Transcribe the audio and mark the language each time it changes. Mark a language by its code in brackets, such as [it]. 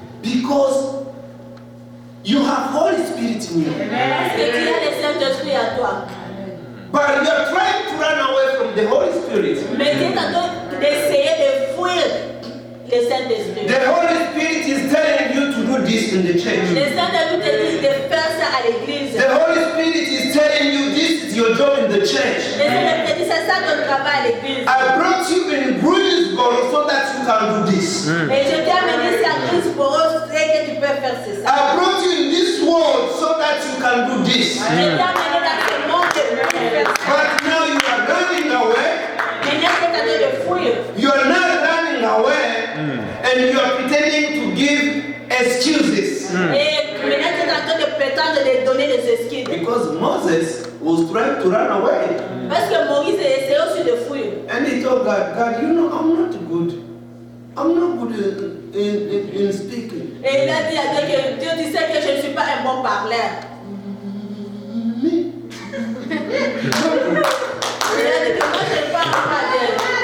[en] Because you have Holy Spirit in you. [fr] Parce que tu as le Saint-Esprit à toi. [en] But you are trying to run away from the Holy Spirit. [fr] Mais tu es en train d'essayer de fuir le Saint-Esprit. [en] The Holy Spirit is telling you to do this in the church. [fr] Le Saint-Esprit te dit de faire ça à l'église. [en] The Holy Spirit is telling you this is your job in the church. [fr] Le Saint-Esprit te dit c'est ça ton travail à l'église. [en] I brought you in Greensboro so that you can do this. [fr] Et je t'ai amené ici à Greensboro, c'est que tu peux faire c'est ça. [en] I brought you in this world so that you can do this. [fr] Je t'ai amené dans ce monde pour faire ça. [en] But now you are running away. [fr] Maintenant tu es en train de fuir. [en] You are not running away and you are pretending to give excuses. [fr] Et maintenant tu es en train de prétendre de donner des excuses. [en] Because Moses was trying to run away. [fr] Parce que Moïse essayait aussi de fuir. [en] And he told God, God, you know, I'm not good. I'm not good in speaking. [fr] Et il a dit à Dieu que Dieu, tu sais que je ne suis pas un bon parleur. [en] Me? [fr] Il a dit que moi je ne parle pas d'elle.